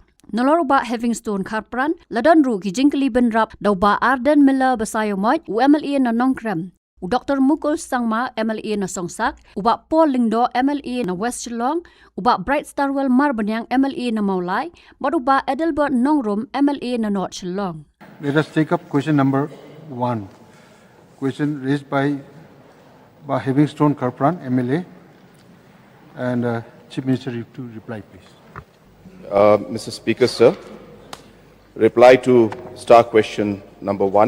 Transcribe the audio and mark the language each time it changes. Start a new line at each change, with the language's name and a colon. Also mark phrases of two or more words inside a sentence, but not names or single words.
Khasi: Nolor ba Havingstone Kharpran ladon ru ki jingkeli benrap dau ba Arden Miller basayo moj u MLA na nongkrem. U Dr. Mukul Sangma MLA na Songsak, uba Paul Lingdo MLA na West Shillong, uba Bright Starwell Marbanyang MLA na Maulai, but uba Edelbert Nongrum MLA na North Shillong.
English: Let us take up question number 1. Question raised by Havingstone Kharpran MLA, and Chief Minister to reply, please. Mr. Speaker, sir, reply to star question number 1.